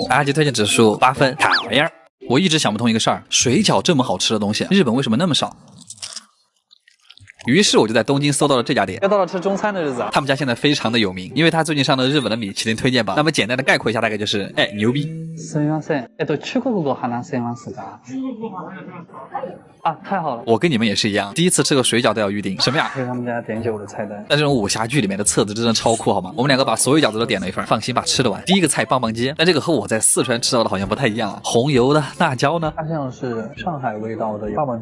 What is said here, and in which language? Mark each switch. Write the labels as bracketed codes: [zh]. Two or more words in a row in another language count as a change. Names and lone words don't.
[zh] 阿基推荐指数8分，卡玩意儿。我一直想不通一个事儿，水饺这么好吃的东西，日本为什么那么少？于是我就在东京搜到了这家店。又到了吃中餐的日子啊！他们家现在非常的有名，因为他最近上了日本的米其林推荐榜。那么简单的概括一下，大概就是牛逼。 [ja] すみません。中国語話せますか？ [zh] 啊，太好了！我跟你们也是一样，第一次吃个水饺都要预定。什么呀？这是他们家点酒的菜单。那这种武侠剧里面的册子真的超酷，好吗？我们两个把所有饺子都点了一份，放心吧，吃得完。第一个菜棒棒鸡，但这个和我在四川吃到的好像不太一样啊。红油的辣椒呢？它像是上海味道的棒棒鸡，